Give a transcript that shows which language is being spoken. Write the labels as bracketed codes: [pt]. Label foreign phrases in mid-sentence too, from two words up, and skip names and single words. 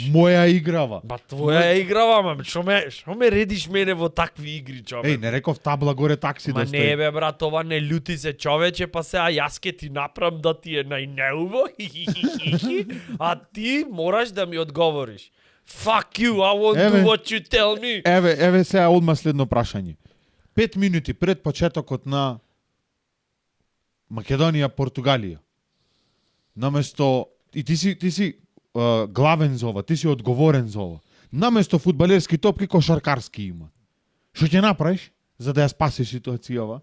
[mk] Моја играва. Ба твоја е играва, ма што ме редиш мене во такви игри, човек? Еј, не реков табла горе такси Ма да не бе брат, ова не љути се човече, па сега јас ке ти направам да ти е најнеуво, а ти мораш да ми одговориш. [en] Fuck you, I won't [mk] Еве. [en] do what you tell me. [mk] Еве сега одма следно прашање. 5 минути пред почетокот на Македонија Португалија. Наместо и ти си главен за ова, ти си одговорен за ова. Наместо фудбалерски топки кошаркарски има. Што ќе направиш за да ја спасиш ситуацијава?